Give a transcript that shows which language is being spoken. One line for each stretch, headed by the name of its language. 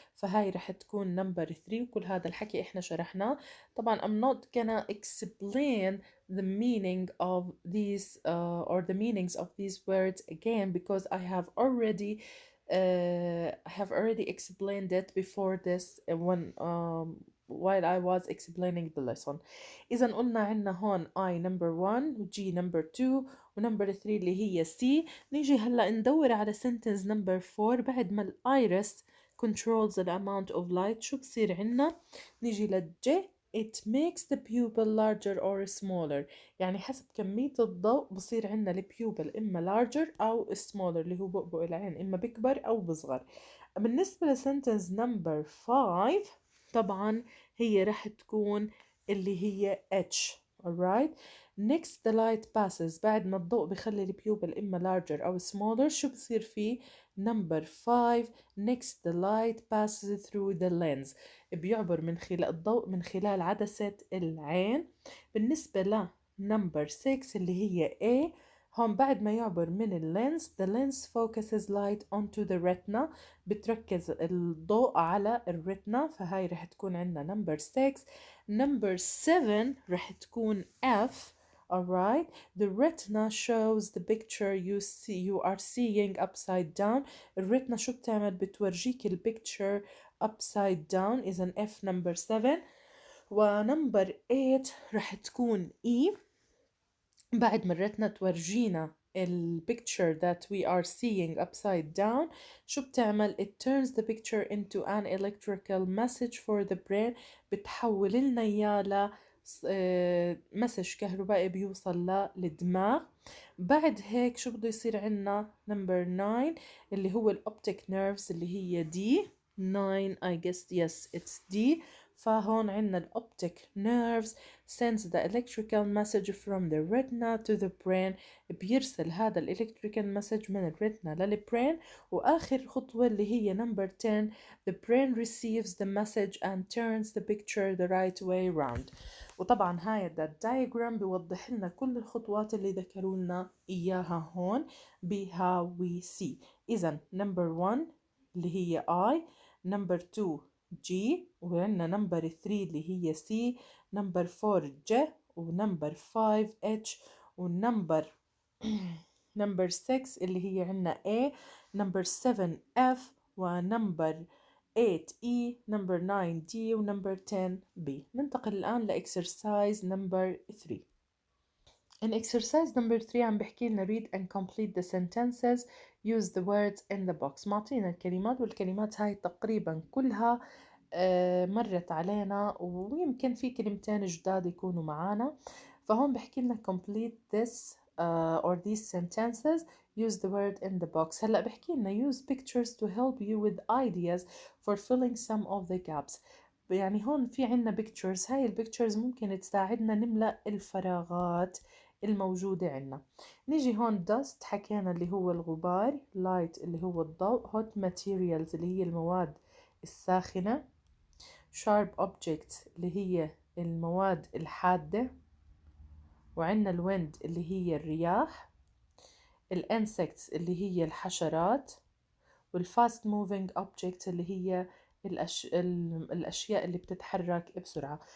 Arabic: فهاي رح تكون number 3. وكل هذا الحكي إحنا شرحناه.
English: طبعا I'm not gonna explain the meaning of these or the meanings of these words again because I have already explained it before this when while I was explaining the lesson.
Arabic: إذا قلنا عنا هون I number 1 و G number 2 و number 3 اللي هي C. نيجي هلا ندور على sentence number 4 بعد ما
English: iris controls the amount of light.
Arabic: شو بصير عنا؟ نيجي للJ
English: it makes the pupil larger or smaller.
Arabic: يعني حسب كمية الضوء بصير عندنا البيوبل إما larger أو smaller اللي هو بؤبؤ العين، إما بكبر أو بصغر. بالنسبة لسنتنس نمبر 5 طبعا هي رح تكون اللي هي H. alright.
English: next the light passes،
Arabic: بعد ما الضوء بخلي البيوبل إما larger أو smaller شو بصير فيه؟
English: number 5 next the light passes through the lens،
Arabic: بيعبر من خلال الضوء من خلال عدسة العين. بالنسبة ل number 6 اللي هي A، هون بعد ما يعبر من اللينز
English: the lens focuses light onto the retina،
Arabic: بتركز الضوء على الريتنا، فهاي رح تكون عندنا number 6. number 7 رح تكون F.
English: alright. the retina shows the picture you are seeing upside down.
Arabic: الريتنا شو بتعمل؟ بتورجيك البيكتشر
English: upside down.
Arabic: إذا F number 7. ونمبر 8 رح تكون E. بعد مرتنا تورجينا
English: picture that we are seeing upside down
Arabic: شو بتعمل؟
English: it turns the picture into an electrical message for the brain،
Arabic: بتحول لنا إياه ل مسج كهربائي بيوصل للدماغ. بعد هيك شو بده يصير عنا؟ number 9 اللي هو optic nerves اللي هي D.
English: 9 I guess yes it's D.
Arabic: فهون عنا
English: optic nerves sends the electrical message from the retina to the brain،
Arabic: بيرسل هذا
English: electrical message
Arabic: من الريتنا للبرين. وآخر خطوة اللي هي
English: number 10 the brain receives the message and turns the picture the right way round.
Arabic: وطبعا هاي الدايجرام بيوضح لنا كل الخطوات اللي ذكروا لنا إياها هون ب
English: how we see.
Arabic: إذا number 1 اللي هي I، number 2 G، وعندنا number 3 اللي هي C، number 4 J، ونمبر 5 H، ونمبر number 6 اللي هي عندنا A، number 7 F، ونمبر 8 E، number 9 D، ونمبر 10 B. ننتقل الآن لإكسرسايز number 3.
English: In exercise number 3
Arabic: عم بحكي لنا
English: read and complete the sentences, use the words in the box.
Arabic: معطينا الكلمات، والكلمات هاي تقريبا كلها مرت علينا، ويمكن في كلمتين جداد يكونوا معانا. فهون بحكي لنا
English: complete this or these sentences, use the word in the box.
Arabic: هلأ بحكي لنا
English: use pictures to help you with ideas for filling some of the gaps.
Arabic: يعني هون في عنا pictures، هاي البيكتشرز ممكن تساعدنا نملأ الفراغات الموجودة عنا. نيجي هون dust حكينا اللي هو الغبار، light اللي هو الضوء، hot materials اللي هي المواد الساخنة، sharp objects اللي هي المواد الحادة، وعندنا الويند اللي هي الرياح، الانسكتس اللي هي الحشرات، والفاست موفينج objects اللي هي الأشياء اللي بتتحرك بسرعة.